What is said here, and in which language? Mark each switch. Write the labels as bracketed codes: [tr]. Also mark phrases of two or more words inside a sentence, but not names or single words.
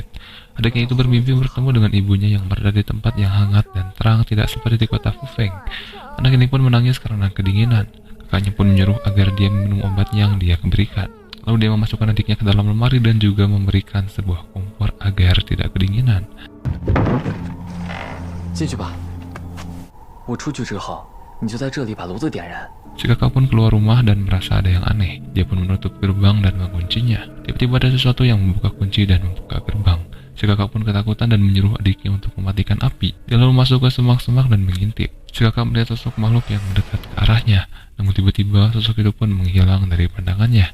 [id] Adiknya itu bermimpi bertemu dengan ibunya yang berada di tempat yang hangat dan terang, tidak seperti di kota Fufeng. Anak ini pun menangis karena kedinginan. Kakaknya pun menyuruh agar dia minum obat yang dia berikan. Lalu dia memasukkan adiknya ke dalam lemari dan juga memberikan sebuah kompor agar tidak kedinginan. [zh] 进去吧。我出去之后，你就在这里把炉子点燃。 [id] Si kakak pun keluar rumah dan merasa ada yang aneh. Dia pun menutup gerbang dan menguncinya. Tiba-tiba ada sesuatu yang membuka kunci dan membuka gerbang. Si kakak pun ketakutan dan menyuruh adiknya untuk mematikan api. Dia lalu masuk ke semak-semak dan mengintip. Si kakak melihat sosok makhluk yang mendekat ke arahnya. Namun tiba-tiba sosok itu pun menghilang dari pandangannya.